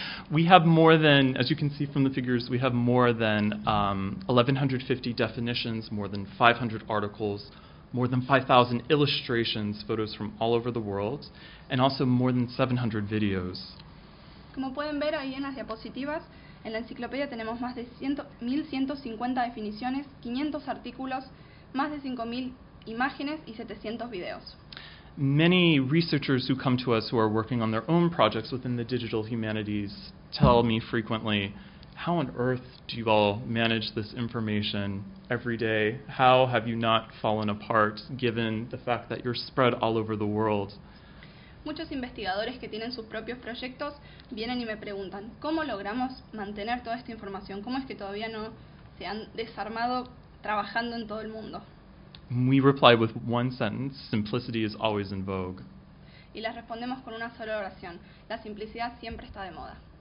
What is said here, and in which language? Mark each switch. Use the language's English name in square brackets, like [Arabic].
[English] We have more than, as you can see from the figures, we have more than 1,150 definitions, more than 500 articles, more than 5,000 illustrations, photos from all over the world, and also more than 700 videos. [Spanish] Como pueden ver ahí en las diapositivas, en la enciclopedia tenemos más de 1,150 definiciones, 500 artículos, más de 5,000 imágenes y 700 videos. [English] Many researchers who come to us who are working on their own projects within the digital humanities tell me frequently, how on earth do you all manage this information every day? How have you not fallen apart given the fact that you're spread all over the world? [Spanish] Muchos investigadores que tienen sus propios proyectos vienen y me preguntan, ¿cómo logramos mantener toda esta información? ¿Cómo es que todavía no se han desarmado trabajando en todo el mundo? [English] We reply with one sentence, simplicity is always in vogue. [Spanish] Y les respondemos con una sola oración, la simplicidad siempre está de moda.